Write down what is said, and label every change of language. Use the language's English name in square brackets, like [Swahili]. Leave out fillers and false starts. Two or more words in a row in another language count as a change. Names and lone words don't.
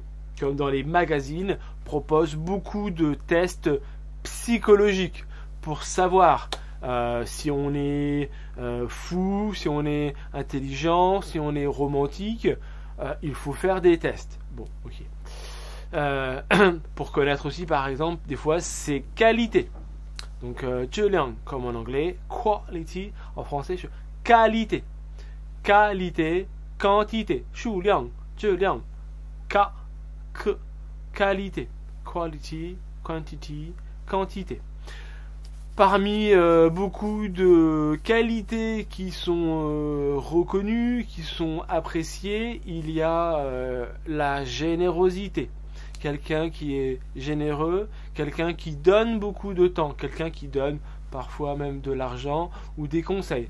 [French] Comme dans les magazines, propose beaucoup de tests psychologiques pour savoir si on est fou, si on est intelligent, si on est romantique, il faut faire des tests. Bon, ok. Pour connaître aussi, par exemple, des fois, ses qualités. Donc, 质量 comme en anglais, quality en français, qualité. Qualité, quantité, [Chinese] 数量, 质量, [French] qualité. [English] Quality, quantity, [French] quantité. Parmi beaucoup de qualités qui sont reconnues, qui sont appréciées, il y a la générosité. Quelqu'un qui est généreux, quelqu'un qui donne beaucoup de temps, quelqu'un qui donne parfois même de l'argent ou des conseils.